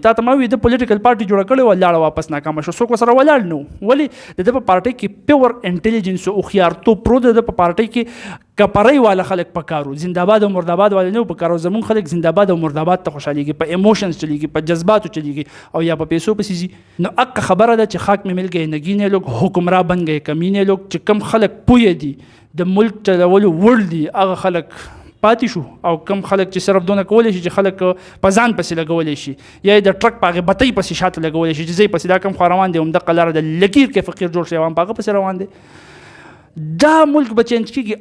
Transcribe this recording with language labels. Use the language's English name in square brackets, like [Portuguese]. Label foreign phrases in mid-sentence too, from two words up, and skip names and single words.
[Pashto] تا ته ما وایي د پولیټیکل پارټي جوړه کړې وه، لاړه واپس ناکامه شو، څوک ورسره ولاړ نه و. ولې؟ د ده په پارټۍ کې [English] pure intelligence [Pashto] او هوښیارتوب پروت، د ده په پارټۍ کې کپرۍ والا خلک په کار و، زنده‌باد او مرده‌باد والا نه و په کار و. زمونږ خلک زنده‌باد او مرده‌باد ته خوشحالېږي، په ایموشنز چلېږي، په جذباتو چلېږي او یا په پیسو پسې ځي. نو حق خبره ده چې [Urdu] خاک مې مل گئے نگینے لوگ، حکمراں بن گئے کمینے لوگ. [Pashto] چې کم خلک پوه دي د ملک چلولو وړ دي هغه خلک پاتې شو، او کم خلک چې صرف دونه کولی شي چې خلک په ځان پسې لګولی شي یا یې د ټرک په هغې بتۍ پسې شاته لګولی شي چې زه پسې دا کم خوا روان دی همدغه لاره د لکیر کې فقیر جوړ شي، عوام په هغه پسې روان دی. دا ملک به چینج کېږي.